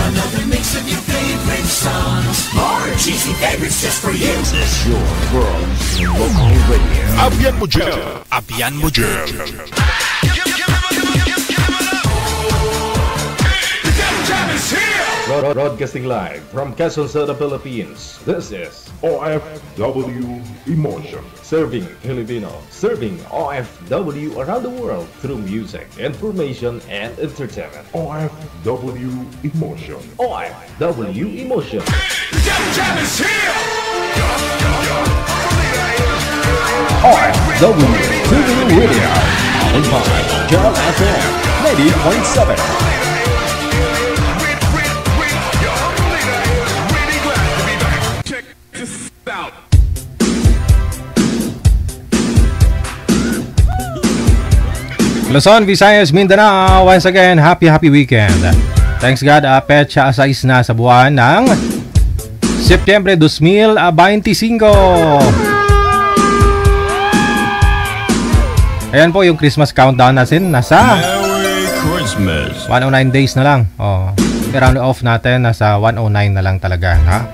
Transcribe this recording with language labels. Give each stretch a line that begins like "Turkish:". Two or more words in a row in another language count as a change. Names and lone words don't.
English: Another mix of your favorite songs. More cheesy favorites just for you. This is your world local radio.
Hiligaynon: Abyan mo dyan. Abyan mo dyan.
English: Broadcasting live from Quezon City, Philippines. This is OFW Emotion. Serving Filipino, serving OFW around the world through music, information, and entertainment. OFW Emotion. OFW Emotion. OFW TV Radio. On by Jam FM 90.7. Luzon, Visayas, Mindanao, once again, happy weekend. Thanks God,
Filipino: Petsa 6 na sa buwan ng Setyembre 2025. Ayan po yung Christmas countdown natin. Nasa
English: Merry Christmas.
Filipino: 109 days na lang. Oh, i-
English: round off
Filipino: natin. Nasa 109 na lang talaga. Ha?